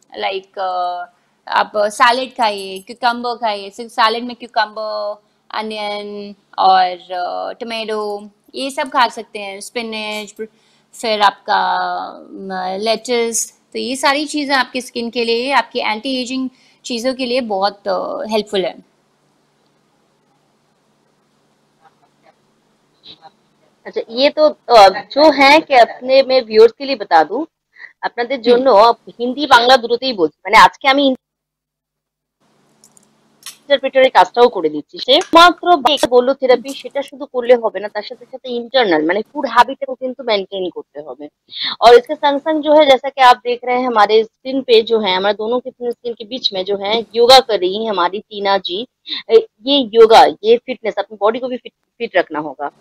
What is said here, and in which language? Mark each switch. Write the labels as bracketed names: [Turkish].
[Hindi] Like आप salad खाइए, cucumber खाइए, सिर्फ सैलेड में क्यूकम्बर, अनियन और टमेटो ये सब खा सकते हैं, स्पिनच, फिर आपका लेट्स। तो ये सारी चीज़ें आपकी स्किन के लिए, आपकी एंटी एजिंग चीज़ों के लिए बहुत हेल्पफुल है। अच्छा, ये तो जो है कि अपने मैं ভিউয়ার্স के लिए बता दूं, [Bangla] আপনাদের জন্য হিন্দি বাংলা দুটোতেই বলছি, মানে আজকে আমি ইন্টারপ্রেটারের কাজটাও করে দিচ্ছি। সে মাত্র বললো থেরাপি সেটা শুধু করলে হবে না, তার সাথে সাথে इंटरनल মানে [Hindi] फूड हैबिटको [Bangla] কিন্তু [Hindi] मेंटेन करते [Bangla] হবে। [Hindi] और इसके संग संग जो है, जैसा कि आप देख रहे हैं हमारे स्क्रीन पे जो है, हमारे दोनों की स्क्रीन के बीच में जो है योगा कर रही है हमारी टीना जी। ये योगा, ये फिटनेस, अपनी बॉडी को भी फिट रखना होगा।